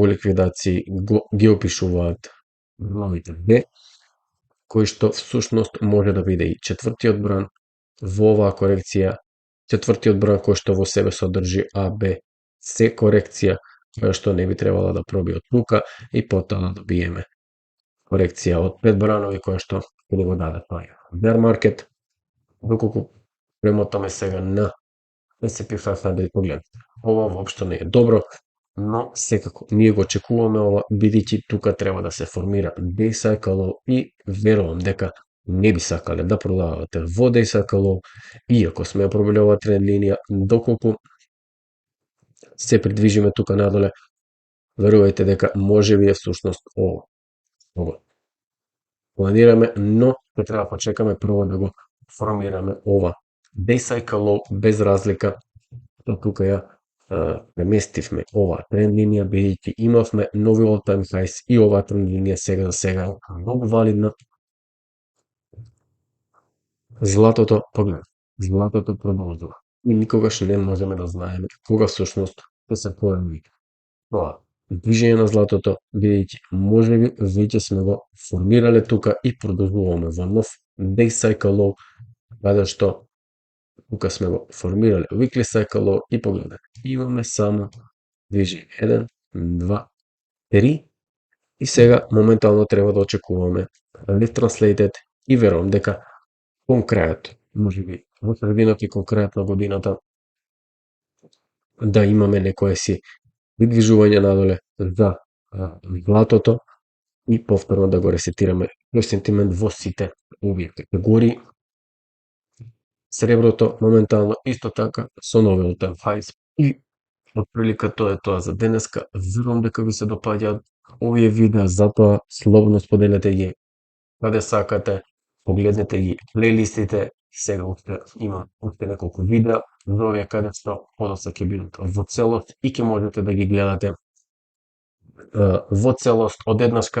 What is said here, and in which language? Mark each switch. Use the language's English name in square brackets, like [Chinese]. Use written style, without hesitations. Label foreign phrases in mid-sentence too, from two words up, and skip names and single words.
[Macedonian] ликвидации ги опишуваат главите Б, кои што всушност може да биде и четвртиот бран во оваа корекција, четвртиот бран кој што во себе содржи А, Б, С корекција, која што не би требала да проби од тука и потоа да добиеме корекција од 5 бранови, која што ќе ни го даде тоа [English] bear market. [Macedonian] Доколку премотаме сега на S&P 500, погледнете, ова воопшто не е добро, но секако ние го очекуваме ова, бидејќи тука треба да се формира [English] day cycle [Macedonian] и верувам дека не би сакале да продавате во [English] day cycle, [Macedonian] иако сме пробили ова тренд линија, доколку се придвижиме тука надоле, верувајте дека може би е всушност ова планираме, но ќе треба да почекаме прво да го формираме ова [English] day cycle [Macedonian] без разлика. Тука ја преместивме оваа тренд линија, бидејќи имавме нови [English] all time highs [Macedonian] и оваа тренд линија сега за сега е многу валидна. Златото, поглед, златото продолжува и никогаш не можеме да знаеме кога всушност ќе се појави тоа движење на златото, бидејќи можеби веќе сме го формирале тука и продолжуваме во нов [English] day cycle, [Macedonian] каде што тука сме го формирале [English] weekly cycle [Macedonian] и погледнете, имаме само движење 1, 2, 3 и сега моментално треба да очекуваме [English] left translated [Macedonian] и верувам дека кон крајот, можеби во средината и кон крајот на годината, да имаме некое си придвижување надоле за златото и повторно да го ресетираме тој сентимент во сите овие категории. Среброто моментално исто така со нови [English] all time highs [Macedonian] и отприлика тоа е тоа за денеска. Верувам дека ви се допаѓаат овие видеа, затоа слободно споделете ги каде сакате, погледнете ги плейлистите Сега има уште неколку видеа за овие каде што подоцна ќе бидат во целост и ќе можете да ги гледате во целост одеднашка.